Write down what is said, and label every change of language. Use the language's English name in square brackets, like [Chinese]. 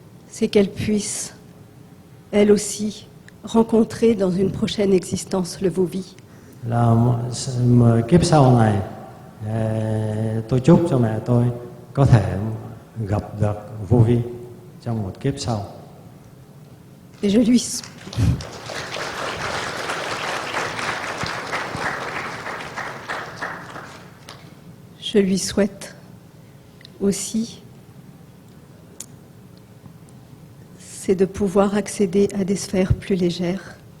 [French] C'est qu'elle puisse, elle aussi, rencontrer dans une prochaine existence le Vovi. [Vietnamese] Là kiếp sau này tôi chúc cho mẹ tôi có thể gặp được vô vi trong một kiếp sau. [French] Et je lui souhaite aussi, c'est de pouvoir accéder à des sphères plus légères.